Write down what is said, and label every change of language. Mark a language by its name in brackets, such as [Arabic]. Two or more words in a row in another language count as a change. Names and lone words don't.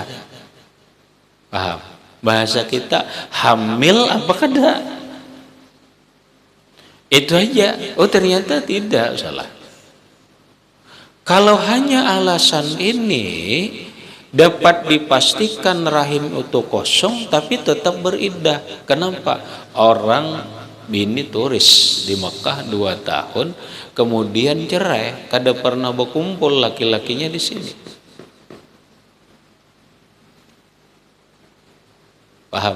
[Indonesian] Paham? Bahasa kita hamil apa kada. Itu aja. Oh ternyata tidak, salah. Kalau hanya alasan ini dapat dipastikan rahim itu kosong tapi tetap beriddah. Kenapa? Orang bini turis di Mekah 2 tahun kemudian cerai, kada pernah berkumpul laki-lakinya di sini. Paham?